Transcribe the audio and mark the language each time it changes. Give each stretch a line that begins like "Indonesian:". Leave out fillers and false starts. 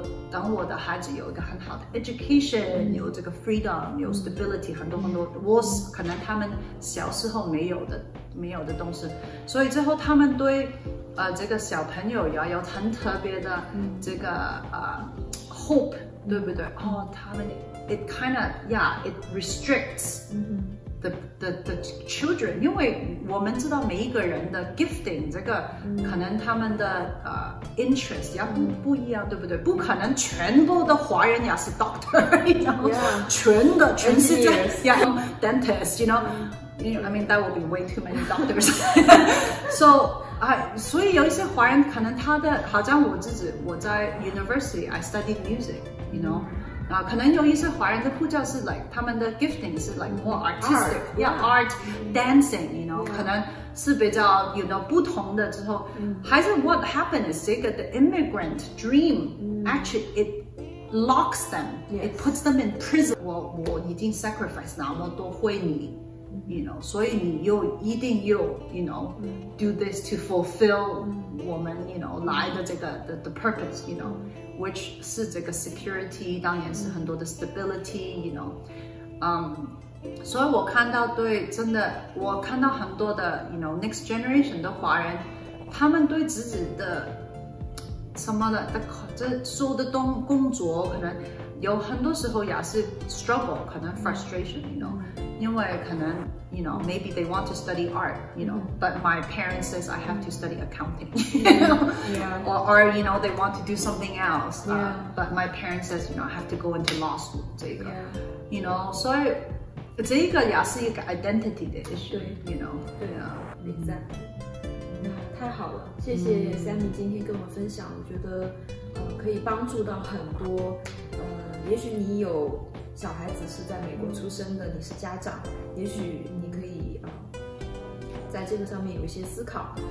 Chinese: 等我的孩子有一个很好的 education，有这个 freedom， 有 stability， 很多我可能他们小时候没有的东西，所以之后他们对这个小朋友要有很特别的这个hope， 对不对？他们
English: it kind of it restricts the
Chinese: children， 因为我们知道每一个人的 gifting 这个可能他们的interest 也不一样，对不对？不可能全部的华人也是 doctor， 然后全世界dentist，
English: I mean that would be way too many doctors 。
Chinese: So 所以有一些华人可能他的，好像我在 university
English: I studied music，
Chinese: 可能有一些华人的护教是 like 他们的 gifting 是 like more artistic，art dancing， 可能是比较不同的之后，还是 what happened is 这个
English: the immigrant dream actually it locks them，it puts them in prison。
Chinese: 我已经 sacrifice 那么多为你。所以你一定要
English: do this to fulfill
Chinese: 我们来的这个
English: the purpose，which
Chinese: 是这个 security， 当然是很多的 stability，所以我看到真的我看到很多的next generation 的华人，他们对自己的什么的这做的工作可能有很多时候也是
English: struggle， 可能 frustration， 因为可能maybe they want to study art， but my parents says I have to study accounting， or they want to do something else， but my parents says I have to go into law school，
Chinese: 这个所以这个也是一个
English: identity 的 issue，
Chinese: 对啊
English: exactly。
Chinese: 太好了，谢谢 Sammy 今天跟我们分享，我觉得可以帮助到很多也许你有小孩子是在美国出生的，你是家长，也许你可以在这个上面有一些思考。